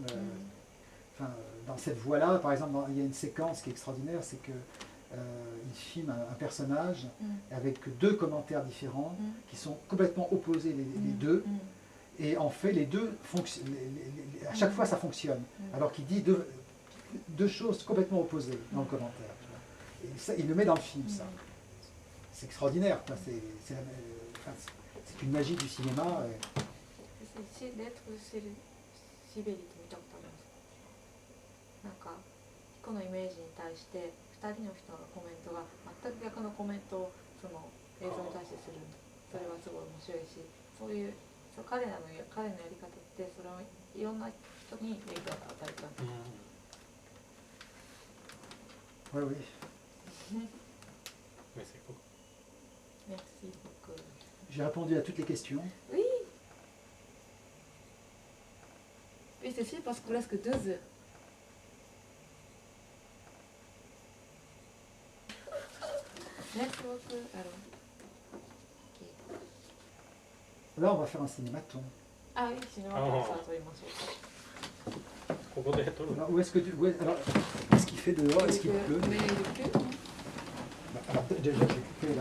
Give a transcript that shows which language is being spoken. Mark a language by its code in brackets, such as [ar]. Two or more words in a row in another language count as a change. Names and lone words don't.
[fr] Dans cette voie-là, par exemple, il y a une séquence qui est extraordinaire, c'est que il filme un personnage avec deux commentaires différents qui sont complètement opposés les deux, et en fait les deux à chaque fois ça fonctionne, alors qu'il dit deux choses complètement opposées dans le commentaire. Tu vois. Et ça, il le met dans le film, ça. C'est extraordinaire, quoi. C'est une magie du cinéma. [ja] Lettres de Sibérie って見たことありますか？なんかこのイメージに対して2人の人のコメントが全く逆のコメントをその映像に対してする。それはすごい面白いし、そういう彼のやり方ってそれをいろんな人に影響を与えた。 [fr] Oui, oui. Merci beaucoup. J'ai répondu à toutes les questions. Oui. Oui, c'est sûr parce que presque 2 heures. Merci beaucoup. Alors. Là, on va faire un cinématon. Ah oui, cinéma, ça, [ja] ここで撮るの [fr] Alors, alors, qu'est-ce qu'il fait dehors? Est-ce qu'il pleut? Mais il pleut. Alors, déjà,